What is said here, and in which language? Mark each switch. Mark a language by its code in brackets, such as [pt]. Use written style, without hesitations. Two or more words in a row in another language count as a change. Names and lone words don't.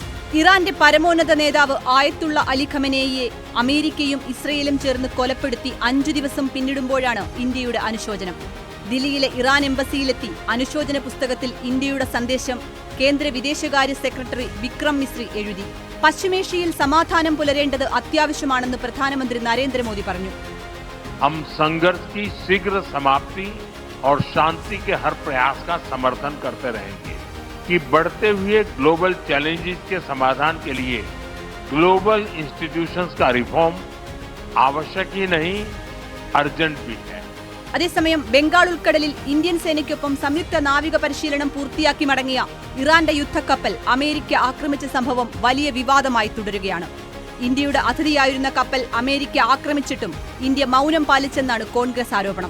[ml] ഇറാന്റെ പരമോന്നത നേതാവ് ആയത്തുള്ള അലി ഖമനേയിയെ അമേരിക്കയും ഇസ്രയേലും ചേർന്ന് കൊലപ്പെടുത്തി 5 ദിവസം പിന്നിടുമ്പോഴാണ് ഇന്ത്യയുടെ അനുശോചനം. ദില്ലിയിലെ ഇറാൻ എംബസിയിലെത്തി അനുശോചന പുസ്തകത്തിൽ ഇന്ത്യയുടെ സന്ദേശം കേന്ദ്ര വിദേശകാര്യ സെക്രട്ടറി വിക്രം മിസ്രി എഴുതി. പശ്ചിമേഷ്യയിൽ സമാധാനം പുലരേണ്ടത് അത്യാവശ്യമാണെന്ന് പ്രധാനമന്ത്രി നരേന്ദ്രമോദി പറഞ്ഞു. [hi] हम संघर्ष की शीघ्र समाप्ति और शांति के हर प्रयास का समर्थन करते रहेंगे कि बढ़ते हुए [en] global challenges [hi] के समाधान के लिए [en] global institutions [hi] का रिफॉर्म आवश्यक ही नहीं, अर्जेंट भी है. [ml] അതേസമയം ബംഗാൾ ഉൾക്കടലിൽ ഇന്ത്യൻ സേനയ്ക്കൊപ്പം സംയുക്ത നാവിക പരിശീലനം പൂർത്തിയാക്കി മടങ്ങിയ ഇറാന്റെ യുദ്ധക്കപ്പൽ അമേരിക്ക ആക്രമിച്ച സംഭവം വലിയ വിവാദമായി തുടരുകയാണ്. ഇന്ത്യയുടെ അതിഥിയായിരുന്ന കപ്പൽ അമേരിക്ക ആക്രമിച്ചിട്ടും ഇന്ത്യ മൗനം പാലിച്ചെന്നാണ് കോൺഗ്രസ് ആരോപണം.